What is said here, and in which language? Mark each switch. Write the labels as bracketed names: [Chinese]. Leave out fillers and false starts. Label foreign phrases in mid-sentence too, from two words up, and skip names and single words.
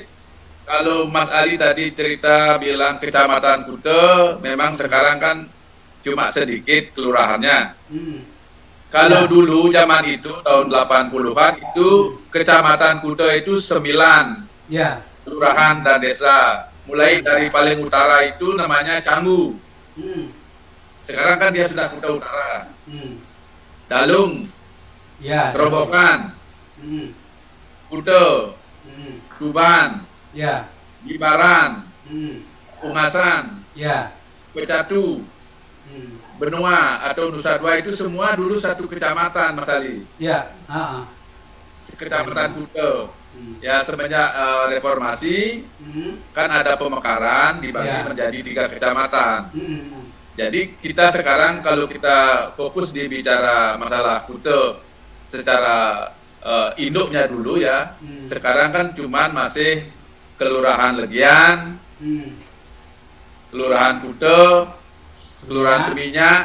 [Indonesian] Kalau Mas Ali tadi cerita bilang kecamatan Kuta, memang sekarang kan cuma sedikit kelurahannya. Kalau dulu zaman itu tahun 80-an itu kecamatan Kuta itu 9 kelurahan dan desa. Mulai dari paling utara itu namanya Canggu. Sekarang kan dia sudah Kuta Utara. Dalung, Kerobokan, Kuta, Tuban, Gibaran, Ungasan, Pecatu, Benua atau Nusa Dua itu semua dulu satu kecamatan, Mas Ali. Kecamatan Kuta. Ya semenjak reformasi kan ada pemekaran dibagi menjadi 3 kecamatan. Jadi kita sekarang kalau kita fokus di bicara masalah Kuta secara induknya dulu ya, sekarang kan cuman masih Kelurahan Legian, Kelurahan Kuta, Kelurahan Seminyak,